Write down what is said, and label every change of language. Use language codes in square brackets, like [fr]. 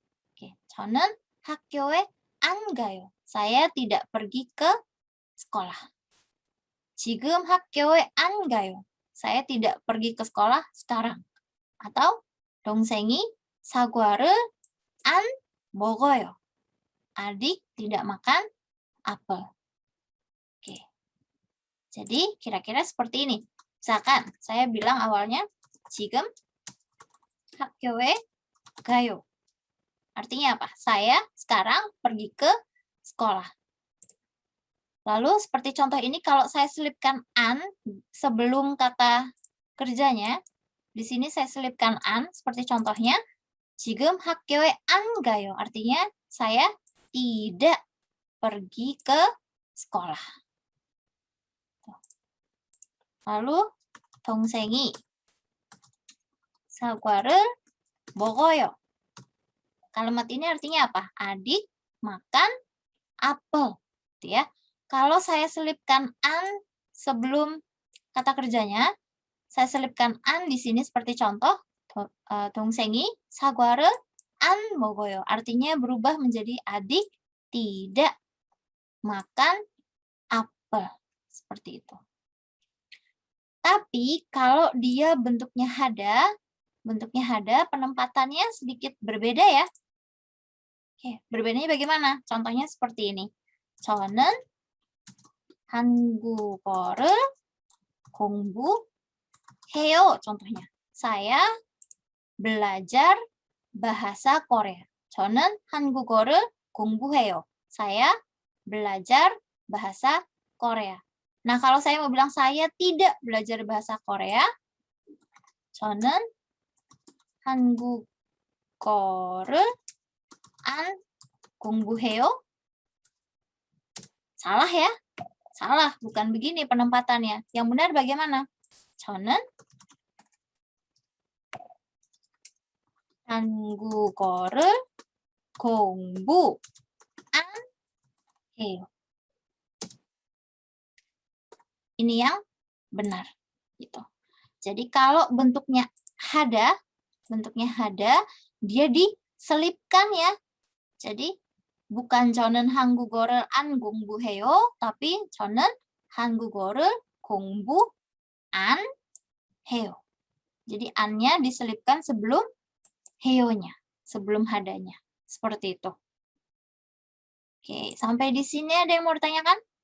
[ko] Oke, 저는 학교에 안 가요. [id] Saya tidak pergi ke sekolah. [ko] 지금 학교에 안 가요. [id] Saya tidak pergi ke sekolah sekarang. Atau [ko] 동생이 사과를 안 먹어요. [id] Adik tidak makan apel. Oke. Jadi kira-kira seperti ini. Misalkan saya bilang awalnya [ko] 지금 학교에 가요. [id] Artinya apa? Saya sekarang pergi ke sekolah. Lalu seperti contoh ini kalau saya selipkan an sebelum kata kerjanya, di sini saya selipkan an seperti contohnya [ko] 지금 학교에 안 가요. [id] Artinya saya tidak pergi ke sekolah. [ko] Lalu 동생이 사과를 먹어요. [id] Kalimat ini artinya apa? Adik makan apel, gitu ya. Kalau saya selipkan an sebelum kata kerjanya, saya selipkan an di sini seperti contoh, [ko] 동생이 사과를 안 먹어요. [id] Artinya berubah menjadi adik tidak makan apel. Seperti itu. Tapi kalau dia bentuknya hada, penempatannya sedikit berbeda ya. Oke, berbedanya bagaimana? Contohnya seperti ini. [ko] 저는 한국어를 공부해요. [id] Contohnya, saya belajar bahasa Korea. [ko] 저는 한국어를 공부해요. [id] Saya belajar bahasa Korea. Nah, kalau saya mau bilang saya tidak belajar bahasa Korea, [ko] 저는 한국어를 안 공부해요. [id] Salah ya? Salah, bukan begini penempatannya. Yang benar bagaimana? [ko] 저는 한국어를 공부 안 해요. [id] Ini yang benar gitu. Jadi kalau bentuknya hada, dia diselipkan ya. Jadi bukan [ko] 저는 한국어를 안 공부해요, [id] tapi [ko] 저는 한국어를 공부 안 해요. [id] Jadi annya diselipkan sebelum heyo-nya, sebelum hadanya. Seperti itu. Oke, sampai di sini ada yang mau ditanyakan?